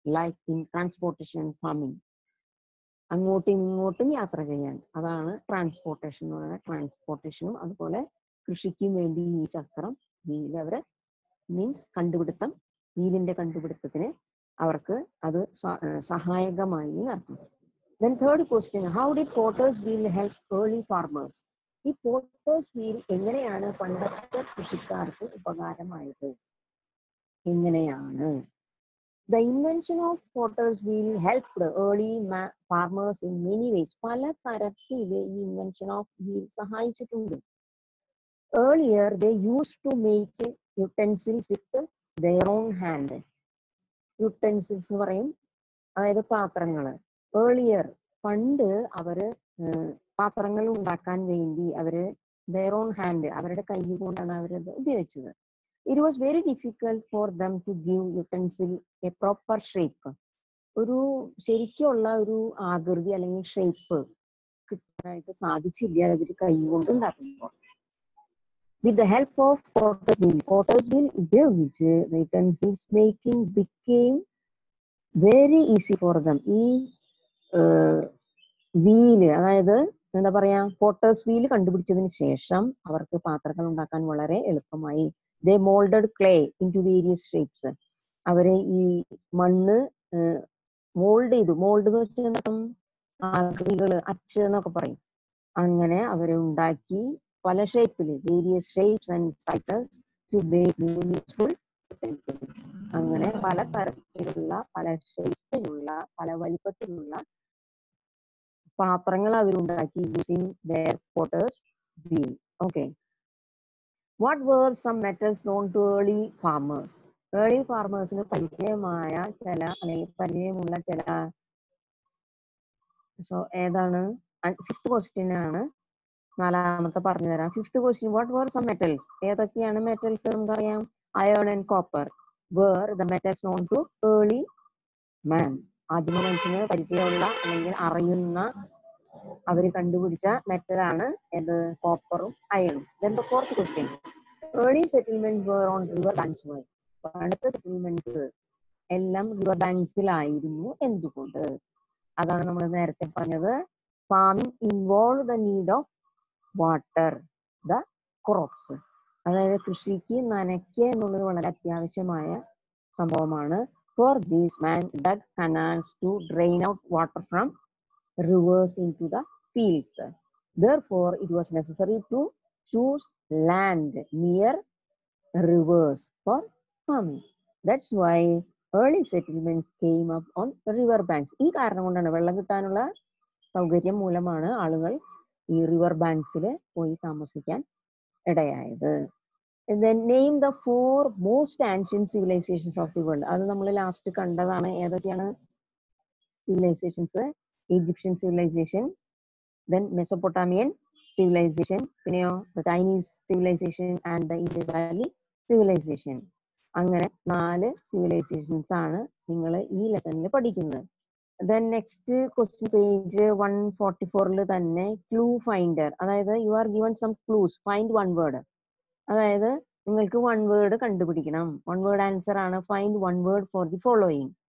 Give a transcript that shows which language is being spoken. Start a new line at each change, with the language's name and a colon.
English: like in transportation, farming,
Malayalam: അങ്ങോട്ടും ഇങ്ങോട്ടും യാത്ര ചെയ്യാൻ, അതാണ് ട്രാൻസ്പോർട്ടേഷൻ എന്ന് പറയുന്നത്. ട്രാൻസ്പോർട്ടേഷനും അതുപോലെ കൃഷിക്കും വേണ്ടി ഈ ചക്രം, വീൽ അവര് മീൻസ് കണ്ടുപിടുത്തം, വീലിന്റെ കണ്ടുപിടുത്തത്തിന് അവർക്ക് അത് സഹായകമായി നടത്തും.
English: Then third question, how did potter's wheel help early farmers?
Malayalam: ഈ പോട്ടേഴ്സ് വീൽ എങ്ങനെയാണ് പണ്ടത്തെ കൃഷിക്കാർക്ക് ഉപകാരമായത്? എങ്ങനെയാണ്?
English: The invention of potter's wheel helped early farmers in many ways.
Malayalam: പല തരത്തിൽ ഈ
English: invention of wheel
Malayalam: സഹായിച്ചിട്ടുണ്ട്.
English: Earlier they used to make utensils with their own hand.
Malayalam: Utensils എന്ന് പറയും, അതായത് പാത്രങ്ങള്. ഏർലിയർ പണ്ട് അവര് പാത്രങ്ങൾ ഉണ്ടാക്കാൻ വേണ്ടി അവര്
English: their own hand,
Malayalam: അവരുടെ കൈ കൊണ്ടാണ് അവരത് ഉപയോഗിച്ചത്.
English: It was very difficult for them to give utensil a proper shape.
Malayalam: ഒരു ശരിക്കുള്ള ഒരു ആകൃതി അല്ലെങ്കിൽ ഷേപ്പ് കിട്ടാനായിട്ട് സാധിച്ചില്ല അവർ കൈ കൊണ്ട് ഉണ്ടാക്കുമ്പോൾ.
English: With the help of potter's wheel ഉപയോഗിച്ച് the utensils making became very easy for them.
Malayalam: ഈ വീല്, അതായത് എന്താ പറയാ, പോട്ടേഴ്സ് വീല് കണ്ടുപിടിച്ചതിന് ശേഷം അവർക്ക് പാത്രങ്ങൾ ഉണ്ടാക്കാൻ വളരെ എളുപ്പമായി.
English: They molded clay into various shapes.
Malayalam: അവരെ ഈ മണ്ണ് മോൾഡ് ചെയ്തു. മോൾഡ് എന്ന് വെച്ചാൽ ആകൃതികള്, അച്ച് എന്നൊക്കെ പറയും. അങ്ങനെ അവരെ ഉണ്ടാക്കി പല ഷേപ്പില്,
English: Various shapes and sizes to make useful utensils.
Malayalam: അങ്ങനെ പല തരത്തിലുള്ള, പല ഷേപ്പിലുള്ള, പല വലിപ്പത്തിലുള്ള പാത്രങ്ങൾ അവരുണ്ടാക്കി
English: Using their potter's wheel. Okay. What were some metals known to early farmers?
Malayalam: Early farmersന് പരിചയമായ ചില, അല്ലെങ്കിൽ പരിചയമുള്ള ചില, ഏതാണ്? ഫിഫ്ത് ക്വസ്റ്റ്യൻ ആണ്. നാലാമത്തെ പറഞ്ഞു തരാം.
English: Fifth question, what were some metals?
Malayalam: ഏതൊക്കെയാണ് മെറ്റൽസ്?
English: നമുക്കറിയാം, iron and copper were the metals known to early man.
Malayalam: ആദ്യ മനുഷ്യന് പരിചയമുള്ള അല്ലെങ്കിൽ അറിയുന്ന, അവര് കണ്ടുപിടിച്ച മെറ്റലാണ് ഏത്? കോപ്പറും അയണും.
English: Then the fourth question, early settlements were on river banks.
Malayalam: പണ്ടത്തെ സെറ്റിൽമെന്റ്സ് എല്ലാം റിവർ ബാങ്ക്സിലായിരുന്നു. എന്തുകൊണ്ട്? അതാണ് നമ്മൾ നേരത്തെ പറഞ്ഞത്.
English: Farming involve the need of water the crops.
Malayalam: അതായത് കൃഷിക്ക് നനയ്ക്കുക എന്നുള്ളത് വളരെ അത്യാവശ്യമായ സംഭവമാണ്.
English: For these man dug canals to drain out water from rivers into the fields. Therefore, it was necessary to choose land near rivers for farming. That's why early settlements came up on river banks.
Malayalam: ഈ കാരണം കൊണ്ടാണ്, വെള്ളം കിട്ടാനുള്ള സൗകര്യം മൂലമാണ് ആളുകൾ ഈ river ബാങ്ക്സിൽ പോയി താമസിക്കാൻ ഇടയായത്.
English: Then name the 4 most ancient civilizations of the world.
Malayalam: അത് നമ്മൾ ലാസ്റ്റ് കണ്ടതാണ്. ഏതൊക്കെയാണ് civilisations?
English: Egyptian civilization, then Mesopotamian civilization, പിന്നെയോ the Chinese civilization and the Indus Valley civilization.
Malayalam: അങ്ങനെ 4 civilizations ആണ് നിങ്ങൾ ഈ ലെസണിൽ പഠിക്കുന്നത്.
English: Then next question, page 144 തന്നെ clue finder. അതായത് you are given some clues, find one word.
Malayalam: അതായത് നിങ്ങൾക്ക് one word കണ്ടുപിടിക്കണം.
English: One word answer ആണ്. Find one word for the following.